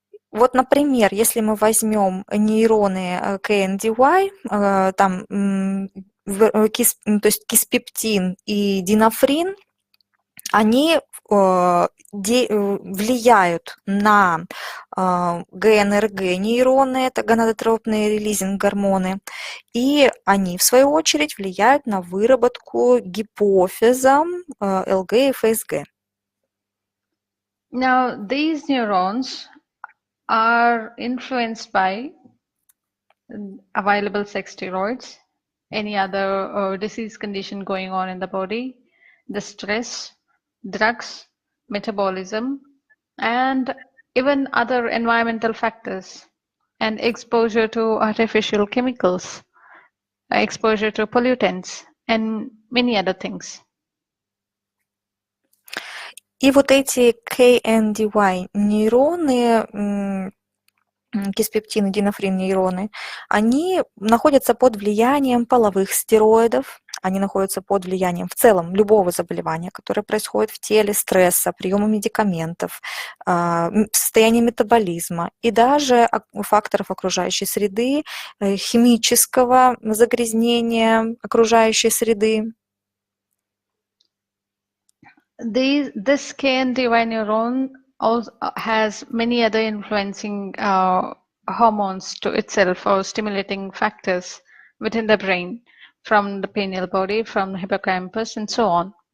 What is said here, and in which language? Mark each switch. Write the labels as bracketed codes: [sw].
[ru] Вот, например, если мы возьмем нейроны KNDY, там, то есть киспептин и динофрин, они влияют на ГНРГ нейроны, это гонадотропные релизинг гормоны, и они, в свою очередь, влияют на выработку гипофизом ЛГ и ФСГ. [en] Now, these neurons are influenced by available sex steroids, any other disease condition going on in the body, the stress, drugs, metabolism, and even other environmental factors, and exposure to artificial chemicals, exposure to pollutants, and many other things. [ru] И вот эти KNDY нейроны, киспептин и динофрин нейроны, они находятся под влиянием половых стероидов, они находятся под влиянием в целом любого заболевания, которое происходит в теле, стресса, приема медикаментов, состояния метаболизма и даже факторов окружающей среды, химического загрязнения окружающей среды. [en] This KNDY neuron also has many other influencing hormones to itself or stimulating factors within the brain, from the pineal body, from the hippocampus, and so on.